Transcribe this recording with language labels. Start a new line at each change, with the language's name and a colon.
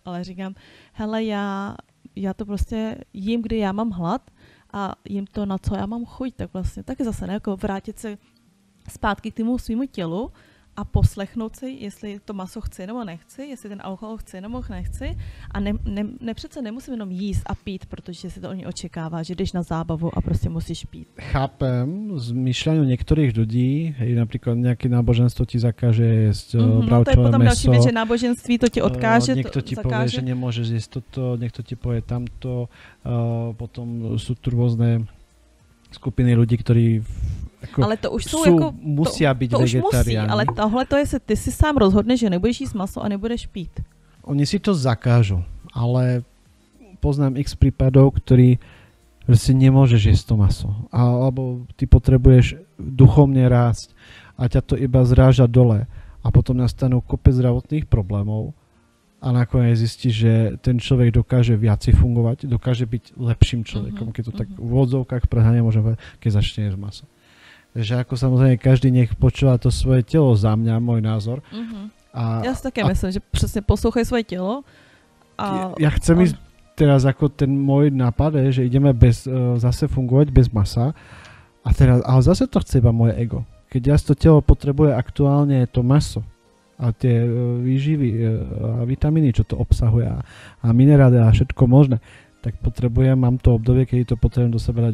Czech: Ale říkám, hele, já to prostě jím, kdy já mám hlad, a jim to, na co já mám chuť, tak vlastně taky zase ne, jako vrátit se zpátky k tomu svýmu tělu a poslechnout si, jestli to maso chci nebo nechci, jestli ten alkohol chci nebo nechci a přece nemusím jenom jíst a pít, protože si to oni očekává, že jdeš na zábavu a prostě musíš pít.
Slovak: Chápem z myšľania niektorých ľudí, hej, napríklad nejaké náboženstvo ti zakáže jesť bravčové to je potom meso.
Czech: Další věc, že náboženství to ti odkáže.
Slovak: Niekto ti povie, že nemôžeš jesť toto, niekto ti povie tamto, potom sú tu rôzne skupiny ľudí, ktorí
Czech: ale to už jsou jako
Slovak: musia byť vegetariáni.
Czech: Ale tohle to je, ty si sám rozhodneš, že nebudeš jíst maso a nebudeš pít. Oni si to zakážu, ale
Slovak: poznám x prípadov, ktorí si nemôžeš jesť to maso. Alebo ty potrebuješ duchovne rásť a ťa to iba zráža dole. A potom nastanú kopec zdravotných problémov a nakoniec zistí, že ten človek dokáže viacej fungovať, dokáže byť lepším človekom, keď to tak v odzovkách prehľadne môžem povedať, keď začne jesť maso. Takže ako samozrejme každý nech počúva to svoje telo, za mňa, môj názor. Ja si také myslím, že presne poslouchaj svoje telo. Ja chcem ísť teraz ako ten môj nápad, že ideme zase fungovať bez masa ale zase to chce iba moje ego. Keď ja to telo potrebuje aktuálne to maso a tie výživy a vitamíny, čo to obsahuje a minerály a všetko možné, tak mám to obdobie, kedy to potrebujem do seba dať.